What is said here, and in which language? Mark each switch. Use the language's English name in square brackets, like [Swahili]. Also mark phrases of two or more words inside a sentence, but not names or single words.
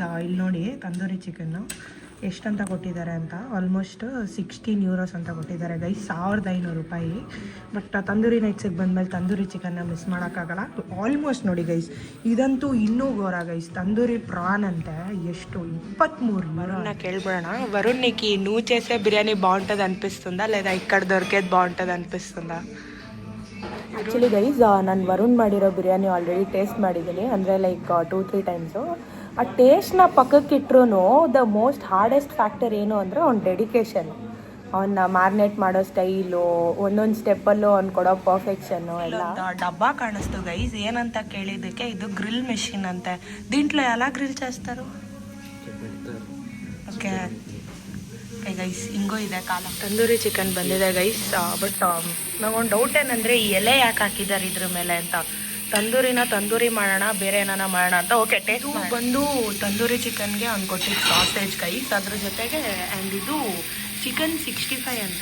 [Kannada] ಇಲ್ಲಿ ನೋಡಿ ತಂದೂರಿ ಚಿಕನ್ನು ಎಷ್ಟಂತ ಕೊಟ್ಟಿದ್ದಾರೆ ಅಂತ. ಆಲ್ಮೋಸ್ಟ್ 16 euros ಅಂತ ಕೊಟ್ಟಿದ್ದಾರೆ ಗೈಸ್, 1500 ರೂಪಾಯಿ. ಬಟ್ ತಂದೂರಿ ನೈಟ್ಸಿಗೆ ಬಂದಮೇಲೆ ತಂದೂರಿ ಚಿಕನ್ನ ಮಿಸ್ ಮಾಡೋಕ್ಕಾಗಲ್ಲ. ಆಲ್ಮೋಸ್ಟ್ ನೋಡಿ ಗೈಸ್, ಇದಂತೂ ಇನ್ನೂ ಘೋರ ಗೈಸ್. ತಂದೂರಿ ಪ್ರಾನ್ ಅಂತೆ ಎಷ್ಟು 23 euros. ಕೇಳ್ಬಿಡೋಣ, [Telugu] వరుణ్కి నువ్వు చేసే బిర్యానీ బాగుంటుంది అనిపిస్తుందా లేదా ఇక్కడ దొరికేది బాగుంటుంది అనిపిస్తుందా? [English] actually guys, [Kannada] ನಾನು ವರುಣ್ ಮಾಡಿರೋ ಬಿರಿಯಾನಿ ಆಲ್ರೆಡಿ ಟೇಸ್ಟ್ ಮಾಡಿದ್ದೀನಿ, ಅಂದರೆ [English] like 2-3 times. [Kannada] ಆ ಟೇಸ್ಟ್ನ ಪಕ್ಕಕ್ಕಿಟ್ರು [English] the most hardest factor [Kannada] ಏನು ಅಂದರೆ ಅವ್ನ ಡೆಡಿಕೇಶನ್, ಅವನ್ನ ಮ್ಯಾರಿನೇಟ್ ಮಾಡೋ ಸ್ಟೈಲು, ಒಂದೊಂದು ಸ್ಟೆಪ್ಪಲ್ಲೂ ಅವ್ನು ಕೊಡೋ ಪರ್ಫೆಕ್ಷನ್ನು ಎಲ್ಲ. ಡಬ್ಬ ಕಾಣಿಸ್ತು ಗೈಸ್. ಏನಂತ ಕೇಳಿದ್ದಕ್ಕೆ ಇದು [English] grill machine [Kannada] ಅಂತೆ. [Telugu] దీంట్లో ఎలా గ్రిల్ చేస్తారు? [English] okay okay guys, [Kannada] ಹಿಂಗೂ ಇದೆ ಕಾಲ. ತಂದೂರಿ ಚಿಕನ್ ಬಂದಿದೆ ಗೈಸ್. ಬಟ್ ನಂಗೊಂದು ಡೌಟ್ ಏನಂದರೆ ಈ ಎಲೆ ಯಾಕೆ ಹಾಕಿದ್ದಾರೆ ಇದ್ರ ಮೇಲೆ ಅಂತ. ತಂದೂರಿ ಮಾಡೋಣ, ಬೇರೆ ಏನಾನ ಮಾಡೋಣ ಅಂತ. ಓಕೆ, ಟೇಸ್ಟ್ ಬಂದು ತಂದೂರಿ ಚಿಕನ್ಗೆ ಅವ್ನು ಕೊಟ್ಟಿದ್ದು ಸಾಸೇಜ್ ಗೈಸ್, ಅದ್ರ ಜೊತೆಗೆ ಆ್ಯಂಡ್ ಇದು ಚಿಕನ್ 65 ಅಂತೆ.